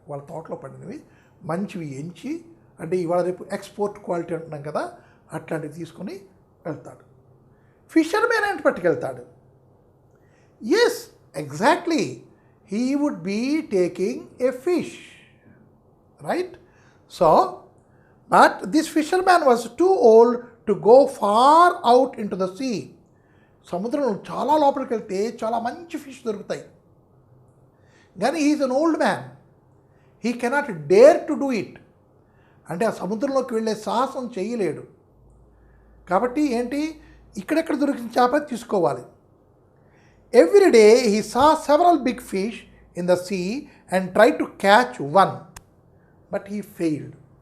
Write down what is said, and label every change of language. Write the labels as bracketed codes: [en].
[te] వాళ్ళ తోటలో పండినవి మంచివి ఎంచి, అంటే ఇవాళ రేపు ఎక్స్పోర్ట్ క్వాలిటీ అంటున్నాం కదా, అట్లాంటివి తీసుకొని వెళ్తాడు. ఫిషర్ మ్యాన్ ఏంటి పట్టుకెళ్తాడు? [en] Yes, exactly, he would be taking a fish, right. So but this fisherman was too old to go far out into the sea. [te] సముద్రంలో చాలా లోపలికి వెళ్తే చాలా మంచి ఫిష్ దొరుకుతాయి, కానీ [en] He is an old man, he cannot dare to do it. [te] అంటే ఆ సముద్రంలోకి వెళ్ళే సాహసం చేయలేడు. కాబట్టి ఏంటి, ఇక్కడెక్కడ దొరికిన చేప తీసుకోవాలి. [en] Every day he saw several big fish in the sea and try to catch one, but he failed.